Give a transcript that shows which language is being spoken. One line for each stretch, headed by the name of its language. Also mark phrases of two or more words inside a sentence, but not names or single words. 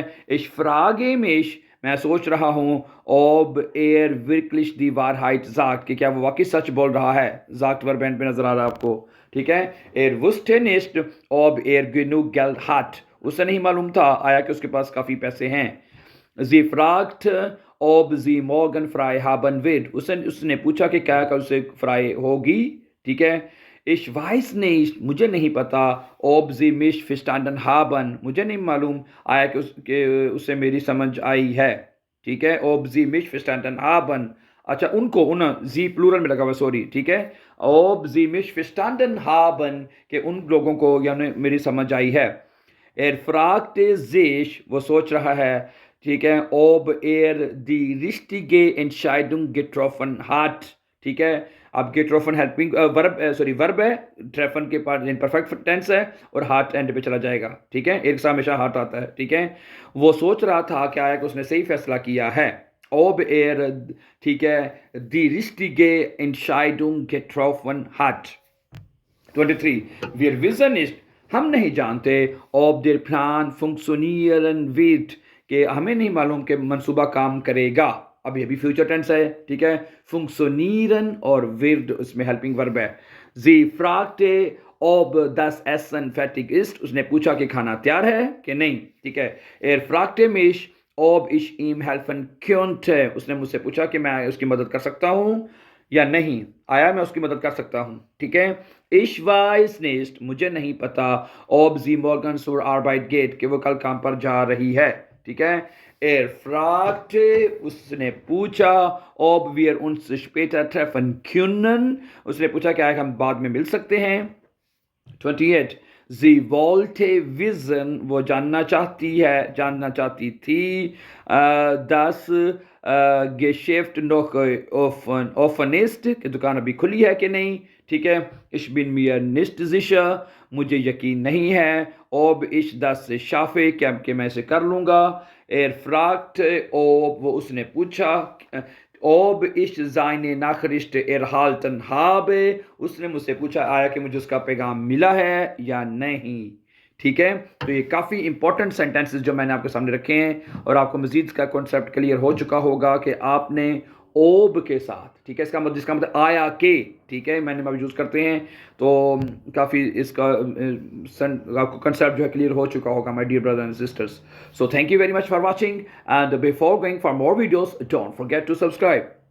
German: Ich frage mich,
Urdu: میں سوچ رہا ہوں,
German: ob wirklich die Wahrheit sagt,
Urdu: کہ کیا وہ واقعی سچ بول رہا ہے. sagt
English: verb end
Urdu: پہ نظر آ رہا ہے آپکو، ٹھیک ہے.
German: wusste nicht, ob genug Geld hat,
Urdu: اسے نہیں معلوم تھا آیا کہ اس کے پاس کافی پیسے ہیں.
German: Sie fragt, ob sie morgen frei haben wird,
Urdu: اس نے پوچھا کہ کیا کل اسے فرائی ہوگی، ٹھیک ہے.
German: Ich weiß nicht,
Urdu: مجھے نہیں پتا,
German: ob sie mich verstanden haben,
Urdu: مجھے نہیں معلوم آیا کہ اسے میری سمجھ آئی ہے، ٹھیک ہے.
German: ob sie mich verstanden haben,
Urdu: اچھا انکو sie پلورل میں لگا ہوا، سوری، ٹھیک ہے.
German: ob sie mich verstanden haben,
Urdu: کہ ان لوگوں کو یعنی میری سمجھ آئی ہے.
German: fragte sich,
Urdu: وہ سوچ رہا ہے، ٹھیک ہے,
German: ob die richtige Entscheidung getroffen hat,
Urdu: ٹھیک ہے. अब getroffen
English: helping verb
Urdu: ہے، treffen کے پاس
English: imperfect tense
Urdu: ہے اور ہارٹ اینڈ پہ چلا جائے گا، ٹھیک ہے. ایک سا ہمیشہ ہارٹ آتا ہے، ٹھیک ہے۔ وہ سوچ رہا تھا کیا ہے کہ اس نے صحیح فیصلہ کیا ہے. ob ٹھیک ہے,
German: die richtige Entscheidung getroffen hat। 23, wir wissen nicht,
Urdu: ہم نہیں جانتے,
German: ob der Plan funktionieren wird,
Urdu: کہ ہمیں نہیں معلوم کہ منصوبہ کام کرے گا. ابھی ابھی
English: future tense
Urdu: ہے، ٹھیک ہے. funktionieren और wird उसमें
English: helping verb
Urdu: ہے.
German: sie fragte, ob das Essen fertig ist,
Urdu: اس نے پوچھا کہ کھانا تیار ہے کہ نہیں، ٹھیک ہے.
German: fragte mich, ob ich ihm helfen könnte,
Urdu: اس نے مجھ سے پوچھا کہ میں اس کی مدد کر سکتا ہوں یا نہیں، آیا میں اس کی مدد کر سکتا ہوں، ٹھیک ہے.
German: Ich weiß nicht,
Urdu: مجھے نہیں پتا,
German: ob sie morgen zur Arbeit geht,
Urdu: کہ وہ کل کام پر جا رہی ہے، ٹھیک ہے. fragte, اس نے پوچھا,
German: ob wir uns später treffen können,
Urdu: اس نے پوچھا کیا ہم بعد میں مل سکتے ہیں. 28,
German: sie wollte wissen,
Urdu: وہ جاننا چاہتی تھی,
German: das Geschäft noch offen ist,
Urdu: کہ دکان ابھی کھلی ہے کہ نہیں، ٹھیک ہے.
German: ich bin mir nicht sicher,
Urdu: مجھے یقین نہیں ہے,
German: ob ich das schaffe,
Urdu: کیا کہ میں اسے کر لوں گا.
German: fragt, ob,
Urdu: وہ اس نے پوچھا,
German: ob ich seine Nachricht erhalten habe,
Urdu: اس نے مجھ سے پوچھا آیا کہ مجھے اس کا پیغام ملا ہے یا نہیں، ٹھیک ہے. تو یہ کافی
English: important sentences
Urdu: جو میں نے آپ کے سامنے رکھے ہیں اور آپ کو مزید کا
English: concept clear
Urdu: ہو چکا ہوگا کہ آپ نے اوب کے ساتھ، ٹھیک ہے، جس کا مطلب آیا کے، ٹھیک ہے، میں نے اب یوز کرتے ہیں، تو کافی اس کا آپ کو کنسیپٹ جو ہے کلیئر ہو چکا ہوگا
English: my dear brothers and sisters. So thank you very much for watching and before going for more videos don't forget to subscribe.